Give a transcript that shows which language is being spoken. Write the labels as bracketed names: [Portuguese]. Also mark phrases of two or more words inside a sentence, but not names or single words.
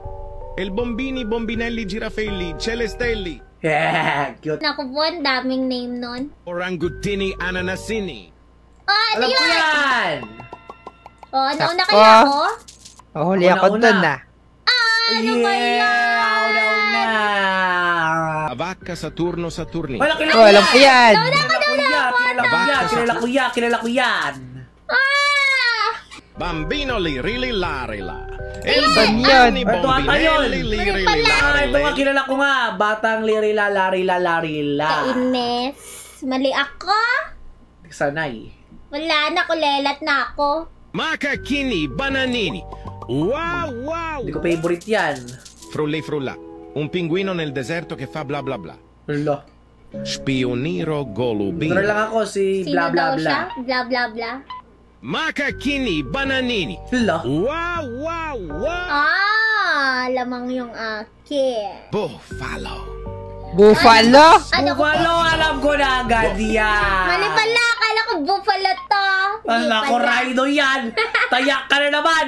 [Filipino] Il Bombini Bombinelli Giraffelli Celestelli. Yeah, cute. Naku po, ang daming name nun. Orangutini Ananasini. Ano Alam ko yun? yan! Nauna Sakto. kaya ako? Huli Ako ako na, dun una. ah. Ano ba yan? Una. La vacca Saturno Saturni. Wala, kilala Oh, alam ko yan. Kilala ko yan. Kilala ko yan. Bambino Lirili Larila. Iban yun. Ito ata yun. Lirili Ah, ito nga, Larila. kilala ko nga. Batang lirila, larila, larila. Ines. Mali ako? Sanay. Wala na, kulelat na ako. Macachini Bananini. Wow, wow. Hindi ko favorite yan. Frulli frulla. [Italian] Un pinguino nel deserto che fa bla bla bla. [Filipino] Lo. Spioniro Ito na Golubino. lang ako si Sino bla bla daw bla. siya? Bla bla bla. Macachini Bananini. Lo. Wow, wow, wow. Lamang yung akin. Buffalo. Buffalo. Ano ko? Buffalo, alam ko na agad yan. Mali pala, akala ko buffalo to. Hindi Ala ko, pala. rhino yan. Tayak ka na naman.